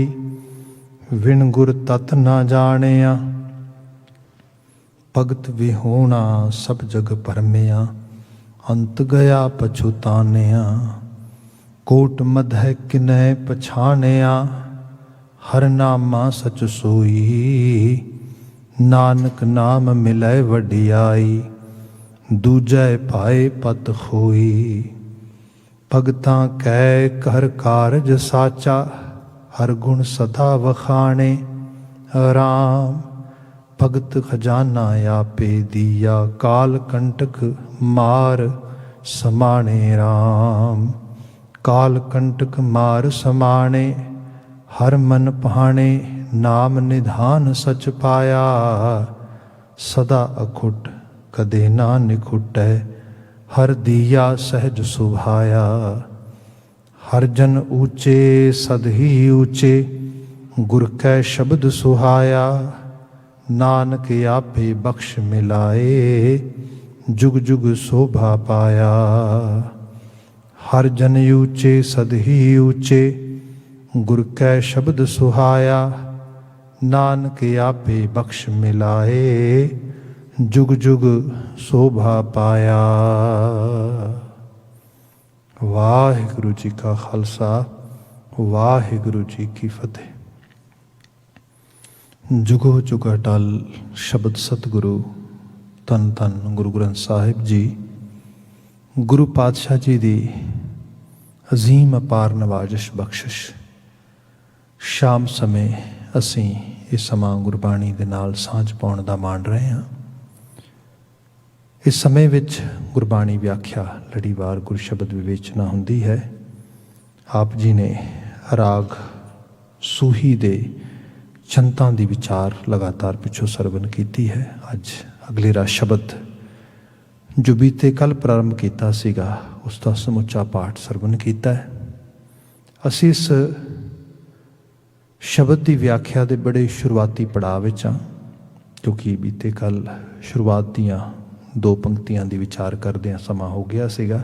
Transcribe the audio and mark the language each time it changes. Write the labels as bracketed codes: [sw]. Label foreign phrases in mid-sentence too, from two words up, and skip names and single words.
[pa] ਵਿਣ ਗੁਰ ਤਤ ਨ ਜਾਣਿਆ, ਭਗਤ ਵਿਹੂਣਾ ਸਭ ਜਗ ਪਰਮਿਆ। ਅੰਤ ਗਇਆ ਪਛੁਤਾਨਿਆ, ਕੋਟ ਮਧੈ ਕਿਨੈ ਪਛਾਣਿਆ। ਹਰ ਨਾਮਾ ਸਚ ਸੋਈ, ਨਾਨਕ ਨਾਮ ਮਿਲੈ ਵਡਿਆਈ। ਦੂਜੈ ਪਾਏ ਪਤ ਖੋਈ, ਭਗਤਾਂ ਕੈ ਕਰ ਕਾਰਜ ਸਾਚਾ। ਹਰ ਗੁਣ ਸਦਾ ਵਖਾਣੇ ਰਾਮ। ਭਗਤ ਖਜ਼ਾਨਾ ਆਪੇ ਦਿਆ, ਕਾਲ ਕੰਟਕ ਮਾਰ ਸਮਾਣੇ ਰਾਮ। ਕਾਲ ਕੰਟਕ ਮਾਰ ਸਮਾਣੇ, ਹਰ ਮਨ ਭਾਣੇ। ਨਾਮ ਨਿਧਾਨ ਸਚ ਪਾਇਆ, ਸਦਾ ਅਖੁਟ ਕਦੇ ਨਾ ਨਿਖੁਟੈ। ਹਰ ਦਿਆ ਸਹਜ ਸੁਭਾਇਆ, ਹਰ ਜਨ ਊਚੇ ਸਦ ਹੀ ਊਚੇ। ਗੁਰ ਕੈ ਸ਼ਬਦ ਸੁਹਾਇਆ, ਨਾਨਕ ਆਪੇ ਬਖ਼ਸ਼ ਮਿਲਾਏ। ਜੁਗ ਜੁਗ ਸ਼ੋਭਾ ਪਾਇਆ, ਹਰ ਜਨ ਊਚੇ ਸਦ ਹੀ ਊਚੇ। ਗੁਰ ਕੈ ਸ਼ਬਦ ਸੁਹਾਇਆ, ਨਾਨਕ ਆਪੇ ਬਖ਼ਸ਼ ਮਿਲਾਏ। ਜੁਗ ਜੁਗ ਸ਼ੋਭਾ ਪਾਇਆ। ਵਾਹਿਗੁਰੂ ਜੀ ਕਾ ਖ਼ਾਲਸਾ, ਵਾਹਿਗੁਰੂ ਜੀ ਕੀ ਫ਼ਤਿਹ। ਜੁਗੋ ਜੁਗ ਅਟੱਲ ਸ਼ਬਦ ਸਤਿਗੁਰੂ ਧੰਨ ਧੰਨ ਗੁਰੂ ਗ੍ਰੰਥ ਸਾਹਿਬ ਜੀ। ਗੁਰੂ ਪਾਤਸ਼ਾਹ ਜੀ ਦੀ ਅਜ਼ੀਮ ਅਪਾਰ ਨਵਾਜ਼ਿਸ਼ ਬਖ਼ਸ਼ਿਸ਼। ਸ਼ਾਮ ਸਮੇਂ ਅਸੀਂ ਇਸ ਸਮਾਂ ਗੁਰਬਾਣੀ ਦੇ ਨਾਲ ਸਾਂਝ ਪਾਉਣ ਦਾ ਮਾਣ ਰਹੇ ਹੈਂ। ਇਸ ਸਮੇਂ ਵਿਚ ਗੁਰਬਾਣੀ ਵਿਆਖਿਆ ਲੜੀਵਾਰ ਗੁਰ ਸ਼ਬਦ ਵਿਵੇਚਨਾ ਹੁੰਦੀ ਹੈ। ਆਪ ਜੀ ਨੇ ਰਾਗ ਸੂਹੀ ਦੇ ਛੰਤਾਂ ਦੀ ਵਿਚਾਰ ਲਗਾਤਾਰ ਪਿਛੋਂ ਸਰਵਣ ਕੀਤੀ ਹੈ। ਅੱਜ ਅਗਲੇਰਾ ਸ਼ਬਦ ਜੋ ਬੀਤੇ ਕੱਲ੍ਹ ਪ੍ਰਾਰੰਭ ਕਿਆ ਸੀਗਾ [hi] उसका समुचा पाठ सरवण किया है। [pa] असीं [hi] इस शब्द की व्याख्या के बड़े शुरुआती पड़ाव [pa] ਵਿਚ ਹਾਂ, ਕਿਉਂਕਿ ਬੀਤੇ ਕੱਲ੍ਹ ਸ਼ੁਰੂਆਤ ਦੀਆਂ 2 ਪੰਕਤੀਆਂ ਦੀ ਵਿਚਾਰ ਕਰਦਿਆਂ ਸਮਾਂ ਹੋ ਗਿਆ ਸੀਗਾ।